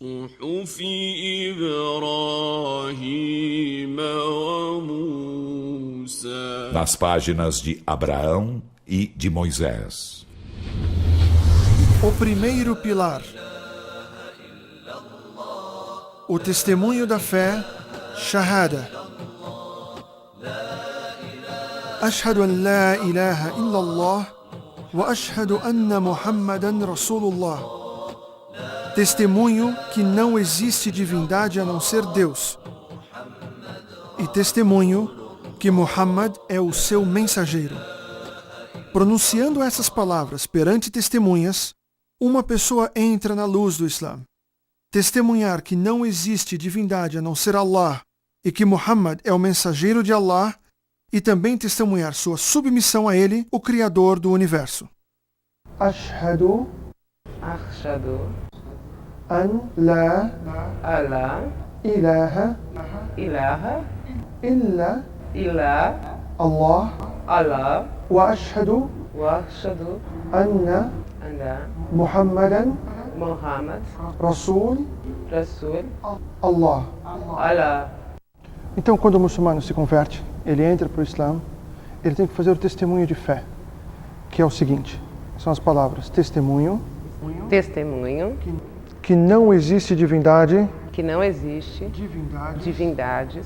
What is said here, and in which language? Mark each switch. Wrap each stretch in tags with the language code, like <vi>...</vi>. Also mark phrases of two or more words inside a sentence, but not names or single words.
<pt>Nas páginas de Abraão e de Moisés. O primeiro pilar. O testemunho da fé, Shahada.</pt> <ar>أشهد أن لا إله إلا الله وأشهد أن محمدا رسول الله.</ar> <pt>Testemunho que não existe divindade a não ser Deus. E testemunho que Muhammad é o seu mensageiro. Pronunciando essas palavras perante testemunhas, uma pessoa entra na luz do Islã, testemunhar que não existe divindade a não ser Allah e que Muhammad é o mensageiro de Allah, e também testemunhar sua submissão a ele, o Criador do Universo.</pt> <ar>أشهد أن لا إله إلا الله وأشهد أن محمدا رسول الله.</ar> <pt>Então, quando o muçulmano se converte, ele entra para o Islã, ele tem que fazer o testemunho de fé, que é o seguinte, são as palavras testemunho, que não existe divindade, divindades,</pt>